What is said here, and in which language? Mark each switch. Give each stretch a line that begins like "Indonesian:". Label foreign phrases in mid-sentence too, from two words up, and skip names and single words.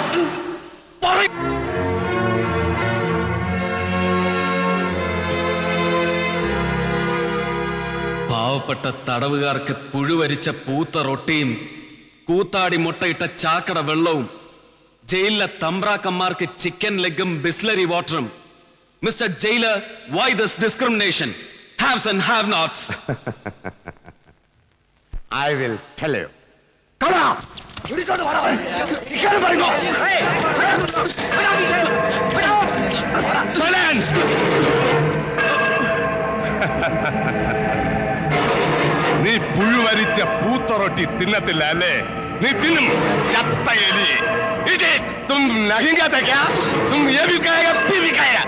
Malayalam: പാവപ്പെട്ട തടവുകാർക്ക് പുഴുവരിച്ച പൂത്ത റൊട്ടിയും കൂത്താടി മുട്ടയിട്ട ചാക്കട വെള്ളവും ജയിലിലെ തമ്പ്രാക്കന്മാർക്ക്
English: chicken leg
Malayalam: ബിസ്ലറി വാട്ടറും.
English: Mister Jailer, why this discrimination? Haves and have nots. I will tell you. Come on! Silence!
Malayalam: നീ പുഴുവരിച്ച പൂത്തറൊട്ടി തിന്നത്തില്ല അല്ലേ? നീ തിന്നും ചത്ത എലി.
Hindi: तुम नहीं कहते क्या? तुम ये भी कहेगा पी भी कहेगा.